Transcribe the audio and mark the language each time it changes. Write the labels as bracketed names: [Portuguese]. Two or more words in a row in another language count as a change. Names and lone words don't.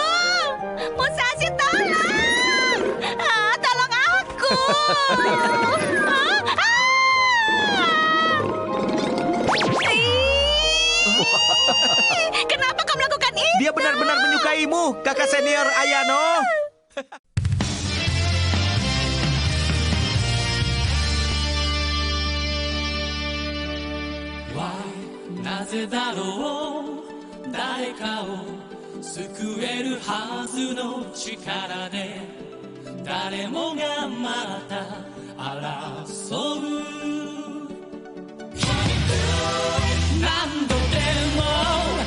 [Indonesian] Musashi, tolong! Tolong aku! Kenapa kau melakukan itu? Dia benar-benar menyukaimu, kakak senior Ayano. [Japanese] なぜだろう誰かを救えるはずの力で誰もがまた争う何度でも